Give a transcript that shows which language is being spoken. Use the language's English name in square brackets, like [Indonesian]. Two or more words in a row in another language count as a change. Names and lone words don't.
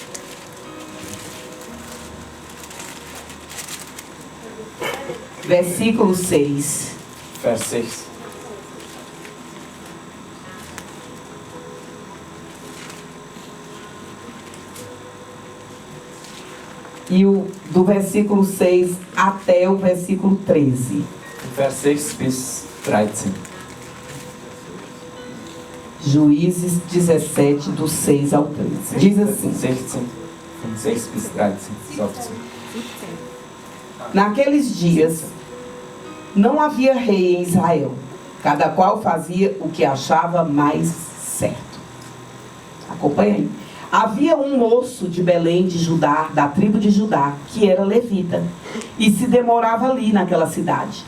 [Portuguese] versículo 6. [German] Vers 6. [Portuguese] E do versículo 6 até o versículo 13. [German] Vers 6 bis 13. [Portuguese] Juízes 17, do 6 ao 13. Diz assim: 16, [German] von 6 bis 13. Sagt sie. [Portuguese] Naqueles dias, não havia rei em Israel. Cada qual fazia o que achava mais certo. Acompanha aí. Havia um moço de Belém de Judá, da tribo de Judá, que era levita, e se demorava ali naquela cidade.